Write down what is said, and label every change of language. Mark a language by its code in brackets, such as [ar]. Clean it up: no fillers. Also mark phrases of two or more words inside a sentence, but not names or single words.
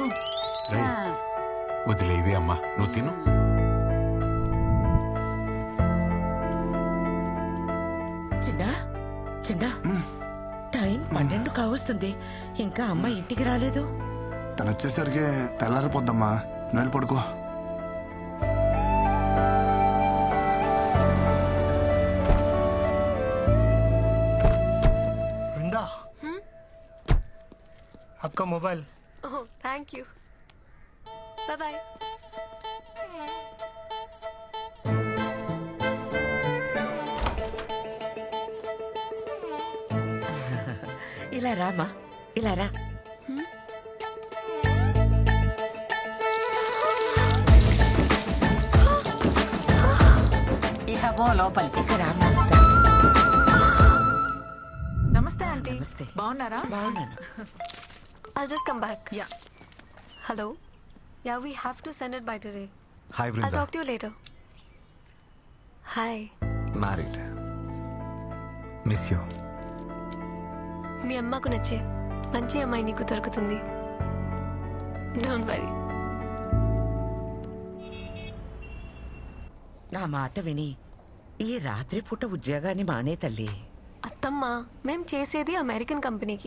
[te] వదిలేవి అమ్మా, నువ్వు తిను. చిన్నా చిన్నా, టైం 12 కావస్తుంది, ఇంకా అమ్మ ఇంటికి రాలేదు. తను వచ్చేసరికి తెల్లారిపోద్దమ్మా, నువ్వు పడుకో. [hi] वृंदा, आपका मोबाइल. [en] Oh thank you, bye bye. [te] ఇలా రామా, ఇలా రా. ఇక పో లోపలికి. ఇక రామా. నమస్తే ఆంటీ. బాగున్నారా? బాగున్నాను. [en] I'll just come back. Yeah. Hello? Yeah, we have to send it by today. Hi, Vrinda. I'll talk to you later. Hi. Married. Miss you. [te] మీ అమ్మకు నచ్చే మంచి అమ్మాయి నీకు దొరుకుతుంది. [en] Don't worry. [te] నా మాట విని ఈ రాత్రి పూట ఉద్యోగాన్ని మానే తల్లి. అత్తమ్మ, మేం చేసేది అమెరికన్ కంపెనీకి.